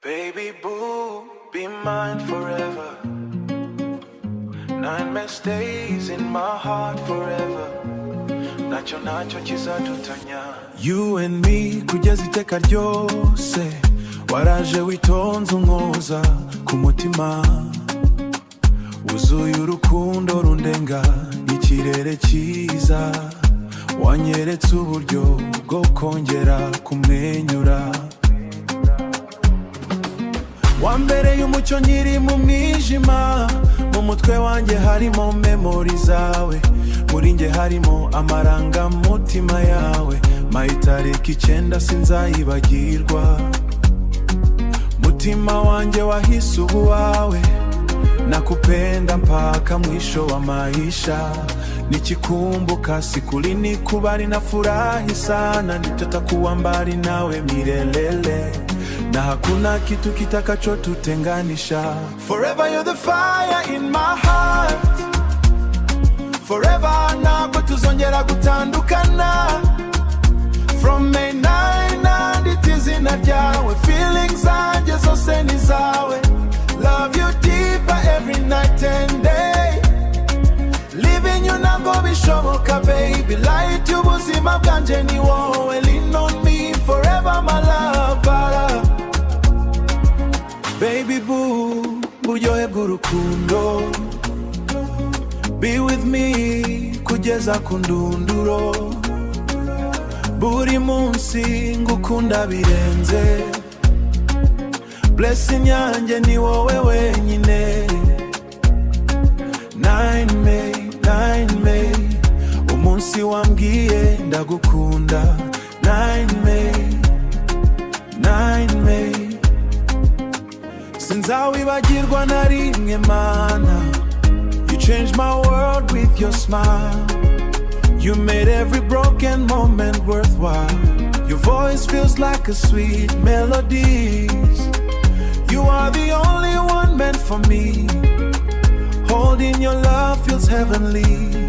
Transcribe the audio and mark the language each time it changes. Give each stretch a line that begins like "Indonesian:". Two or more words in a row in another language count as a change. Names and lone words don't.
English: Baby boo, be mine forever. 9 best days in my heart forever.
Kinyarwanda: Nacho nacho kizadutanya.
English: You and me
Kinyarwanda: kugeza iteka ryose. Waraje witonze unkoza ku mutima. Wuzuye urukundo rundenga ikirere cyiza. Wanyeretse uburyo bwo kongera kumwenyura. Wambereye umucyo nkiri mu mwijima. Mu mutwe wanjye harimo memory zawe. Muri nge harimo amarangamutima yawe. Mayitariki 9 sinzayibagirwa. Mutima wanjye wahise ubuwawe.
Swahili: Nakupenda mpaka mwisho wa maisha. Nikikumbuka siku linikubali na furahi sana. Nitatakuwa mbali nawe milele. Na hakuna kitu kitakachotutenganisha.
English: Forever you're the fire in my heart.
Kinyarwanda: Forever ntabwo tuzongera gutandukana.
English: From May 9
Kinyarwanda: nanditse izina ryawe. Feelings zanjye zose ni zawe.
English: Love you deeper every night and day. Living you
Kinyarwanda: ntabwo bishoboka baby. Light y'ubuzima bwanjye ni wowe.
English: Lean on me forever my lover. Baby boo,
Kinyarwanda: buryohe bw'urukundo.
English: Be with me
Kinyarwanda: kugeza ku ndunduro. Buri munsi ngukunda birenze. Blessing yanjye ni wowe wenyine. 9 May, 9 May, umunsi wambwiye ndagukunda. 9 May, 9 May, sinzawibagirwa na rimwe mana.
English: You changed my world with your smile. You made every broken moment worthwhile. Your voice feels like a sweet melody. You are the only one meant for me. Holding your love feels heavenly.